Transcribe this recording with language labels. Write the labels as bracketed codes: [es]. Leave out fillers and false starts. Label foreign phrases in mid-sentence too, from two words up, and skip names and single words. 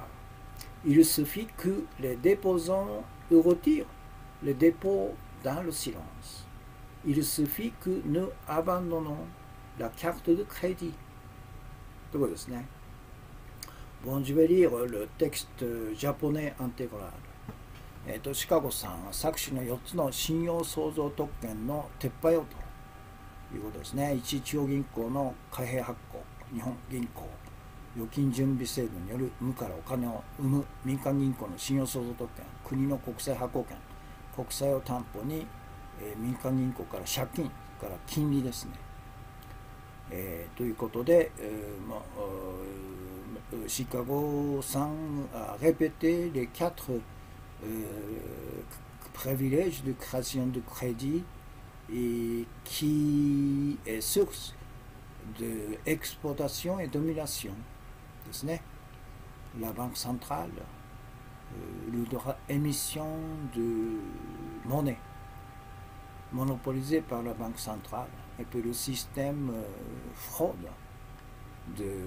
[fr] Il suffit que les déposants retirent les dépôts dans le silence. Il suffit que nous abandonnons la carte de crédit. Bon, je vais lire le texte japonais intégral. [ja] シカゴさんは作詞の4つの信用創造特権の撤廃をということですね。一地方銀行の貨幣発行、日本銀行、預金準備制度による無からお金を生む民間銀行の信用創造特権、国の国債発行権、 国債を担保に、民間銀行から借金から金利ですね、ということで、 [fr] シカゴ3 a répété les 4 privilèges de création de crédit et qui est source de exportation et domination ですね。La banque centrale, le droit émission de monnaie monopolisé par la banque centrale, et puis le système fraude de